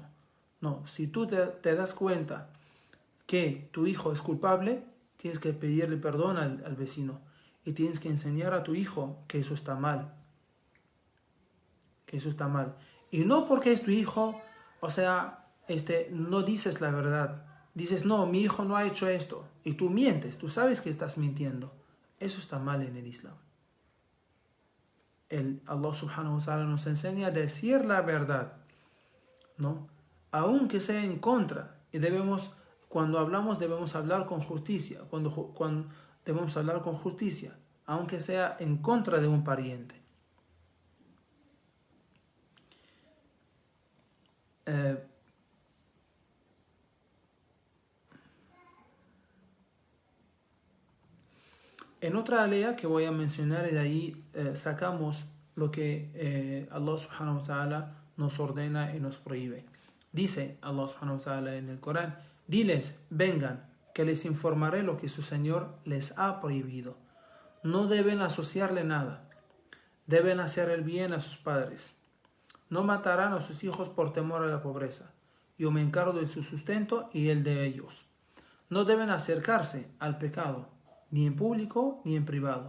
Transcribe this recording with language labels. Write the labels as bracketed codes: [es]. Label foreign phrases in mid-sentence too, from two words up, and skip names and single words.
[es] No, si tú te das cuenta que tu hijo es culpable, tienes que pedirle perdón al vecino y tienes que enseñar a tu hijo que eso está mal. Y no porque es tu hijo, no dices la verdad. Dices, no, mi hijo no ha hecho esto. Y tú mientes, tú sabes que estás mintiendo. Eso está mal en el Islam. [ar] الله سبحانه وتعالى [es] nos enseña a decir la verdad, ¿no? Aunque sea en contra. Y cuando hablamos, debemos hablar con justicia. Cuando debemos hablar con justicia, aunque sea en contra de un pariente. En otra alea que voy a mencionar, y de ahí sacamos lo que [ar] الله سبحانه وتعالى [es] nos ordena y nos prohíbe. Dice [ar] الله سبحانه وتعالى [es] en el Corán, diles, vengan, que les informaré lo que su Señor les ha prohibido. No deben asociarle nada. Deben hacer el bien a sus padres. No matarán a sus hijos por temor a la pobreza. Yo me encargo de su sustento y el de ellos. No deben acercarse al pecado, ni en público ni en privado.